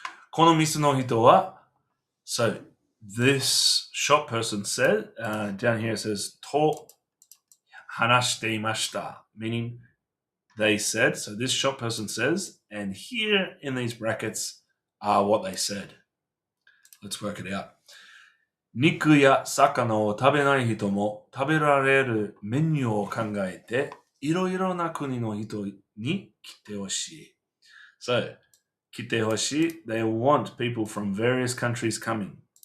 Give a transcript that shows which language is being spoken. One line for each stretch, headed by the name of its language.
Japanese: この店の人は
English: so this shop person said, down here it says
Japanese: と話していました
English: meaning they said. So this shop person says, and here in these brackets are what they said. Let's work it out.
Japanese: 肉や魚を食べない人も食べられるメニューを考えていろいろな国の人に来てほしい。
English: So,
Japanese: 来てほしい
English: they want people from various countries coming.